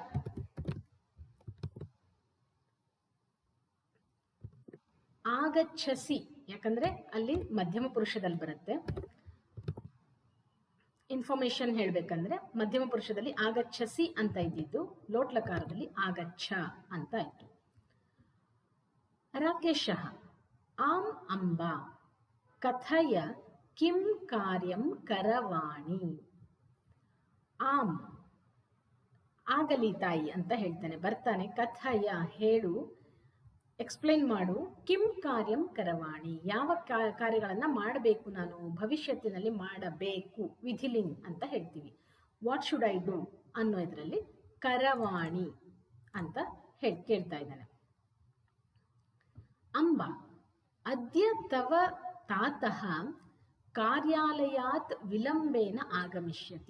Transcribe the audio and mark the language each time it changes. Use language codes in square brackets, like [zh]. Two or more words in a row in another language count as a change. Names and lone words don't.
[kn] ಆಗಚ್ಚಸಿ ಯಾಕಂದ್ರೆ ಅಲ್ಲಿ ಮಧ್ಯಮ ಪುರುಷದಲ್ಲಿ ಬರುತ್ತೆ. ಇನ್ಫಾರ್ಮೇಶನ್ ಹೇಳ್ಬೇಕಂದ್ರೆ ಮಧ್ಯಮ ಪುರುಷದಲ್ಲಿ ಆಗಚ್ಚಸಿ ಅಂತ ಇದ್ದಿದ್ದು, ಲೋಟ್ಲಕಾರದಲ್ಲಿ ಆಗಚ್ಚ ಅಂತ ಆಯ್ತು. [sa] ರಾಕೇಶ ಆಂ ಅಂಬ ಕಥಯ ಕಿಂ ಕಾರ್ಯಂ ಕರವಾಣಿ. [kn] ಆಂ ಆಗಲಿ ತಾಯಿ ಅಂತ ಹೇಳ್ತಾನೆ, ಬರ್ತಾನೆ. ಕಥಯ ಹೇಳು, ಎಕ್ಸ್ಪ್ಲೈನ್ ಮಾಡು. [sa] ಕಿಂ ಕಾರ್ಯಂ ಕರವಾಣಿ [kn] ಯಾವ ಕಾರ್ಯಗಳನ್ನ ಮಾಡಬೇಕು ನಾನು, ಭವಿಷ್ಯತ್ತಿನಲ್ಲಿ ಮಾಡಬೇಕು, ವಿಧಿಲಿಂಗ್ ಅಂತ ಹೇಳ್ತೀವಿ. [en] What should I do [kn] ಅನ್ನೋ ಇದರಲ್ಲಿ ಕರವಾಣಿ ಅಂತ ಕೇಳ್ತಾ ಇದ್ದಾನೆ. [sa] ಅಂಬ ಅದ್ಯ ತವ ತಾತಃ ಕಾರ್ಯಾಲಯಾತ್ ವಿಳಂಬೇನ ಆಗಮಿಷ್ಯತಿ.